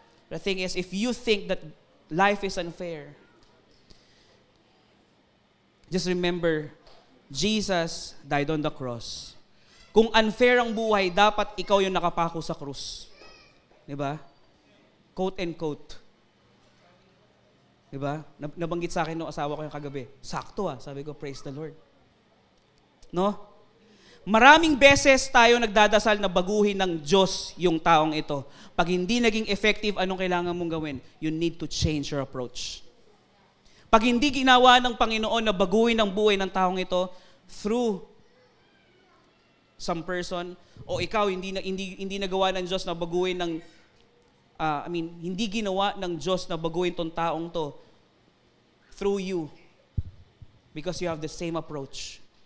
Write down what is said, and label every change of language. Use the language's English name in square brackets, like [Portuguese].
[English] The thing is, if you think that life is unfair, just remember, Jesus died on the cross. [Filipino] Kung unfair ang buhay, dapat ikaw yung nakapako sa krus. Diba? [English] Quote and quote. [Filipino] Diba? Nabanggit sa akin ng asawa ko yung kagabi. Sakto sabi ko, [English] praise the Lord. [Filipino] No? Maraming beses tayo nagdadasal na baguhin ng Diyos yung taong ito. Pag hindi naging effective, anong kailangan mong gawin? [English] You need to change your approach. [Filipino] Pag hindi ginawa ng Panginoon na baguhin ang buhay ng taong ito [English] through some person, [Filipino] o ikaw hindi nagawa ng Diyos na baguhin ng hindi ginawa ng Diyos na baguhin tong taong to [English] through you because you have the same approach.